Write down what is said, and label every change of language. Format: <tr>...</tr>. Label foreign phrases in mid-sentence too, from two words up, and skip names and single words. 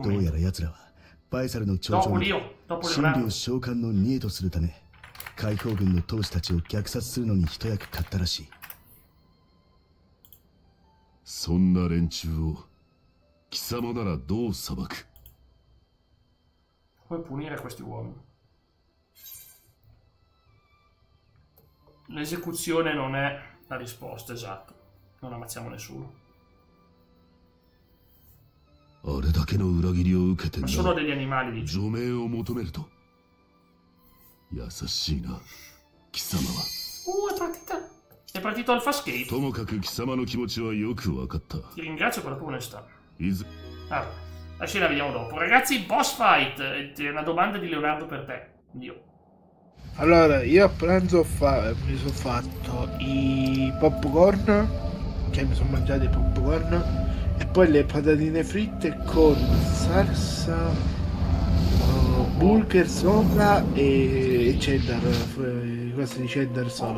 <ja>どうや</ja> <it>commento.</it> <ja>ら奴らはバイサルの町長</ja> <it>Dopo</it> <ja>に</ja> <it>Leo, dopo</it> <ja>真</ja> <it>Leonardo.</it> <ja>理を召喚の贄とするため、解放軍の闘士たちを虐殺するのに一役買ったらしい。そんな連中を貴様ならどう裁く？</ja> <it>Come punire questi uomini? L'esecuzione non è la risposta, esatto. Non ammazziamo nessuno.</it> <ja>あれだけの裏切りを受けて</ja> <it>Ma</it> <ja>な</ja> <it>solo degli animali, dice.</it> <ja>除名を求めると優しいな貴様は。</ja> <it>È partito Alpha Skate.</it> <ja>ともかく貴様の気持ちはよく分かった。</ja> <it>Ti ringrazio per la tua onestà.</it> <ja>いず</ja> <it>Ah, la scena la vediamo dopo. Ragazzi,</it> <en>boss fight.</en> <it>È una domanda di Leonardo per te. Dio. Allora, io a pranzo mi sono fatto i popcorn, cioè mi sono mangiato i popcorn e poi le patatine fritte con salsa, burger sopra e cheddar, cose di cheddar sopra.</it>